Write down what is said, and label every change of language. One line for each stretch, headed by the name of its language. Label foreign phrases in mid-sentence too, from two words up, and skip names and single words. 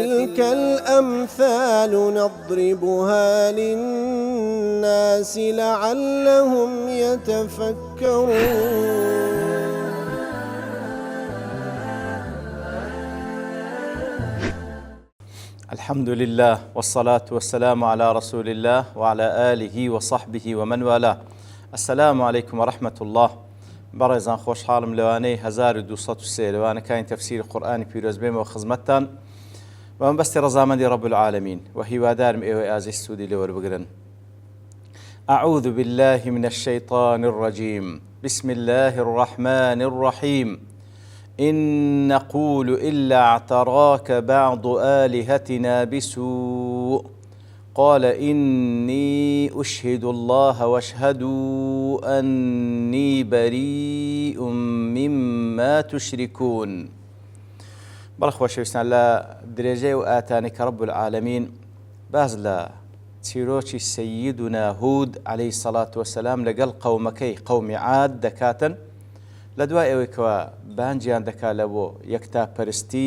Arabic: وتلك الأمثال نضربها للناس لعلهم يتفكرون. الحمد لله والصلاة والسلام على رسول الله وعلى آله وصحبه ومن والاه. السلام عليكم ورحمة الله.
Central Kurdish: بەڕێزان خۆشحاڵم لەوانەی 1203 لەوانەکانی تەفسیری قورئانی پیرۆز بێمەوە خزمەتتان بە مەبەستی ڕەزامەندی
Arabic: رب العالمین
Central Kurdish: و هیوادارم ئێوەی ئازیز سوودی لێوەربگرن.
Arabic: أعوذ بالله من الشيطان الرجيم. بسم الله الرحمن الرحيم. إن نقول إلا اعتراك بعض آلهتنا بسوء قال إني أشهد الله واشهدوا أني بريء مما تشركون.
Central Kurdish: بەڵە خۆشەویستان لە درێژەی و ئاتانی کە
Arabic: رب العالمین
Central Kurdish: باز لە چیرۆکی سەییدونا هود
Arabic: عەلەیهی سەڵات وەسەلام
Central Kurdish: لەگەڵ قەومەکەی قەومی عاد دەکاتن لە دوای ئەوەی کەوە بانجیان دەکات لە بۆ یەکتاپەرستی.